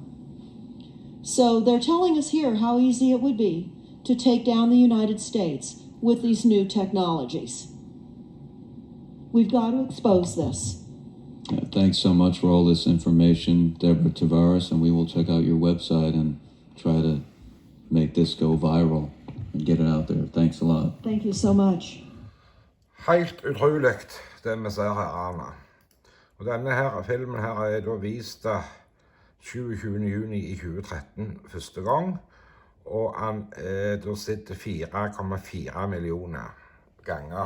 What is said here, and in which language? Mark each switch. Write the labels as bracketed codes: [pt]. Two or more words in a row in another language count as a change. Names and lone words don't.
[en] So they're telling us here how easy it would be to take down the United States with these new technologies. We've got to expose this. Yeah, thanks so much for all this information, Deborah Tavares, and we will check out your website and try to make this go viral and get it out there. Thanks a lot. Thank you so much. [no] Helt utrolig det vi ser her, Anna. Og denne her filmen her er da vist 27. juni i 2013 første gang, og han er da sett 4,4 millioner ganger.